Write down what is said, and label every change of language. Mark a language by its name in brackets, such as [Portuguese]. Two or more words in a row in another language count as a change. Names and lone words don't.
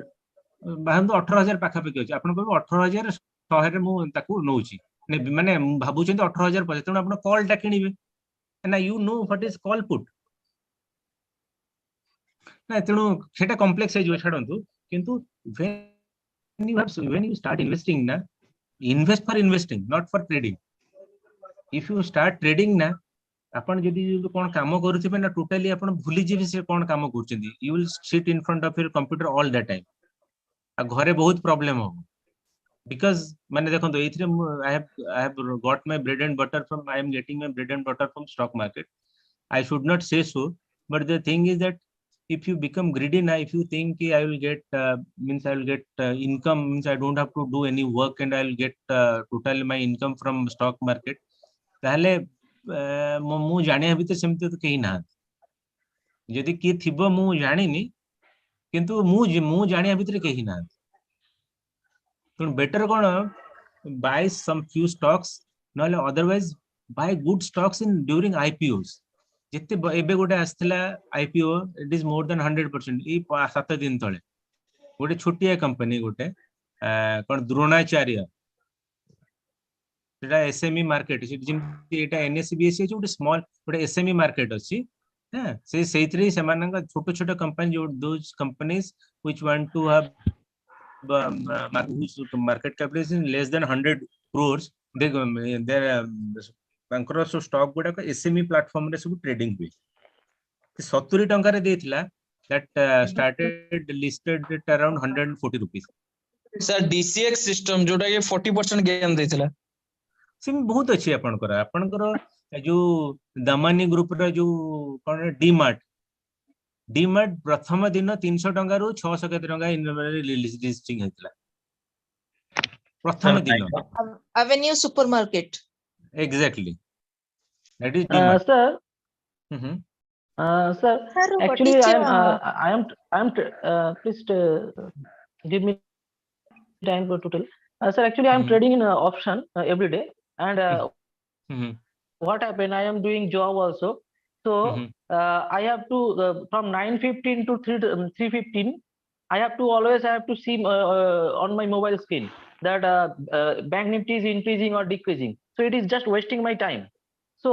[Odia] ଭାବନ୍ତୁ 18,000 ପାଖାପାଖି ଅଛି ଆପଣ କହିବେ 18,100 ରେ ମୁଁ ତାକୁ ନଉଛି ମାନେ ଭାବୁଛନ୍ତି 18,000 ତେଣୁ ଆପଣ କଲ୍ ଟା କିଣିବେ ନା [English] you know what is call put [Odia] ନା ତେଣୁ ସେଟା କମ୍ପ୍ଲେକ୍ସ ହେଇଯିବ ଛାଡନ୍ତୁ କିନ୍ତୁ [English] when you start investing [Odia] na [English] invest for investing not for trading. if you start trading na [Odia] ଆପଣ ଯଦି କଣ କାମ କରୁଥିବେ ନା ଟୋଟାଲି ଆପଣ ଭୁଲି ଯିବେ ସେ କଣ କାମ କରୁଛନ୍ତି [English] you will sit in front of your computer all the time [Odia] ଆଉ ଘରେ ବହୁତ ପ୍ରୋବ୍ଲେମ ହବ [English] because [Odia] ମାନେ ଦେଖନ୍ତୁ ଏଇଥିରେ [English] I have got my bread and butter from I am getting my bread and butter from stock market. I should not say so, but the thing is that if you become greedy now, if you think I will get means I will get income means I don't have to do any work and I will get total my income from stock market [Odia] ତାହେଲେ ମୁଁ ଜାଣିବା ଭିତରେ ସେମିତି ତ କେହି ନାହାନ୍ତି ଯଦି କିଏ ଥିବ ମୁଁ ଜାଣିନି କିନ୍ତୁ ମୁଁ ଜାଣିବା ଭିତରେ କେହି ନାହାନ୍ତି ତେଣୁ ବେଟର କଣ [English] buy some few stocks [Odia] ନହେଲେ [English] otherwise buy good stocks in during IPOs [Odia] ଯେତେ ଏବେ ଗୋଟେ ଆସିଥିଲା IPO [English] it is more than 100% [Odia] ଏଇ 7 ଦିନ ତଳେ ଗୋଟେ ଛୋଟିଆ କମ୍ପାନୀ ଗୋଟେ କଣ ଦ୍ରୋଣାଚାର୍ଯ୍ୟ ସେଟା [English] SME market [Odia] ଯେମିତି ଏଟା NSBSC ଅଛି ଗୋଟେ ସ୍ମଲ ଗୋଟେ [English] SME market [Odia] ଅଛି ହଁ ସେଇଥିରେ ସେମାନଙ୍କ ଛୋଟ ଛୋଟ କମ୍ପାନୀ ଯୋଉ [English] those companies which want to have market capitalization less than 100 crores [Odia] ତାଙ୍କର ସବୁ ଷ୍ଟକ୍ ଗୁଡାକ [English] SME platform [Odia] ରେ ସବୁ ଟ୍ରେଡିଂ ହୁଏ 70 ଟଙ୍କାରେ ଦେଇଥିଲା [English] that started listed at around 140 rupees sir DCX system [Odia] ଯୋଉଟା ଏ 40% गेन ଦେଇଥିଲା ସେମିତି ବହୁତ ଅଛି ଆପଣଙ୍କର ଯୋଉ ଦାମାନି ଗ୍ରୁପ ର ଯୋଉ କଣ ଡିମାର୍ଟ ପ୍ରଥମ ଦିନ 300 ଟଙ୍କାରୁ 600 କେତେ ଟଙ୍କା ଲିଷ୍ଟିଂ ହେଇଥିଲା ପ୍ରଥମ ଦିନ [English] Avenue supermarket. Exactly. That is DMart. Sir, sir, Sir, what actually is I your, am please give me time to tell. Sir, actually I am trading in option every day and what happened I am doing job also so I have to from 9:15 to 3:15 I have to see on my mobile screen that bank nifty is increasing or decreasing so it is just wasting my time so